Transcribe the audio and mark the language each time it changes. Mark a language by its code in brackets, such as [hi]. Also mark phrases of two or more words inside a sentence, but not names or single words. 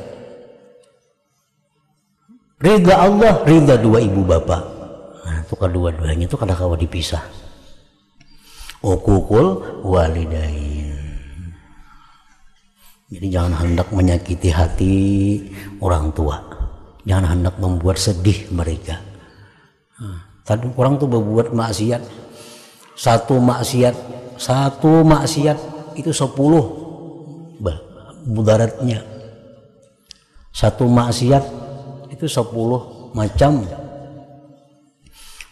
[id] Ridha Allah, ridha dua ibu bapak. [bjn] Nah, itu kedua-duanya itu kada kawa dipisah. [ar] Uququl walidain. [id] Jadi jangan hendak menyakiti hati orang tua. Jangan hendak membuat sedih mereka. Tadi orang tuh berbuat maksiat. Satu maksiat itu 10 mudaratnya. Satu maksiat itu 10 macam.